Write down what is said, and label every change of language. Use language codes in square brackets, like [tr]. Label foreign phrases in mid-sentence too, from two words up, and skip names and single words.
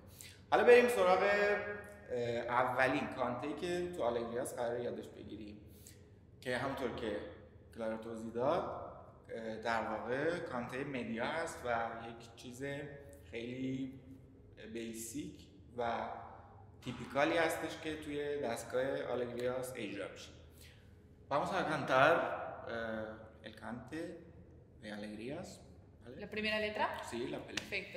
[fa] حالا بریم سراغ اولین کانته‌ای که تو آلگریاس قراره یادش بگیریم که همونطور که کلارا توضیح داد در واقع [es] cante media [fa] هست و یک چیز خیلی بیسیک و تیپیکالی هستش که توی دستگاه آلگریاس اجرا میشه. [es] Vamos a cantar el cante de Alegrías. ¿Vale? ¿La primera letra? Sí, la primera. Perfecto.